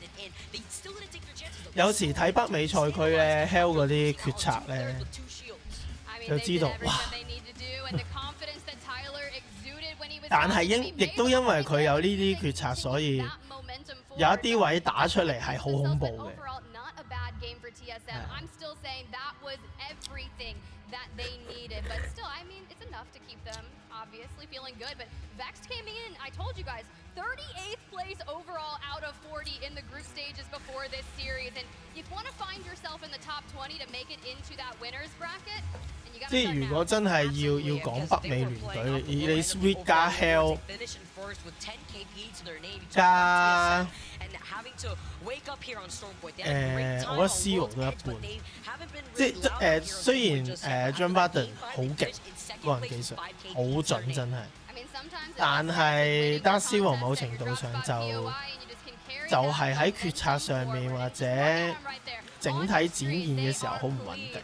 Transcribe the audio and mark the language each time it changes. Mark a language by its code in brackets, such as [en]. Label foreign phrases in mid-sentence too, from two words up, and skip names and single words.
[yue] 有時睇北美賽區咧 ，Hell 嗰啲決策咧， 就知道哇！但係亦都因為佢有呢啲決策，所以有一啲位打出嚟係好恐怖嘅。 [en] That they needed, but still, I mean, it's enough to keep them obviously feeling good. But Vex came in, I told you guys, 38th place overall out of 40 in the group stages before this series. And you want to find yourself in the top 20 to make it into that winners bracket. [yue] 即係如果真係要講北美聯隊，你 Sweet 加 Hell 加我覺得 C 王都一半。即係雖然John Biden 好勁，個人技術好準真係，但係得 C 王某程度上就係喺決策上面或者整體展現嘅時候好唔穩定。